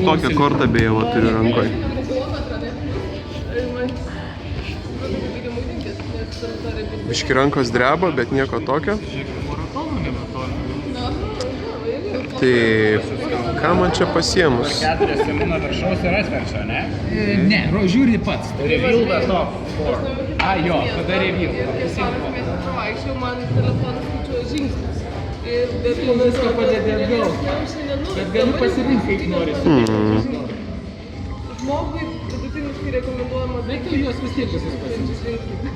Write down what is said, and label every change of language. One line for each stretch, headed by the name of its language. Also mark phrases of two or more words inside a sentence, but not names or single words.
Lithuanian: Aš tokią kortą beje va turiu rankoj. Biški rankos dreba, bet nieko tokio. Maratonų nebetoli. Taip. Ką man čia pasiemus? 4 Simūno viršaus ir atverčio, ne? Ne, žiūri pats.
English: Reveal the top 4.
Lithuanian: A, jo, tada reveal. Vaikščiau, man telefonas skaičiuoja žingsnius. Bet Viską padėti atgal. Bet galiu pasirinkti, kaip nori. Žmogui vidutiniškai rekomenduojama Bet tu juos vis tiek visus pasirinkti.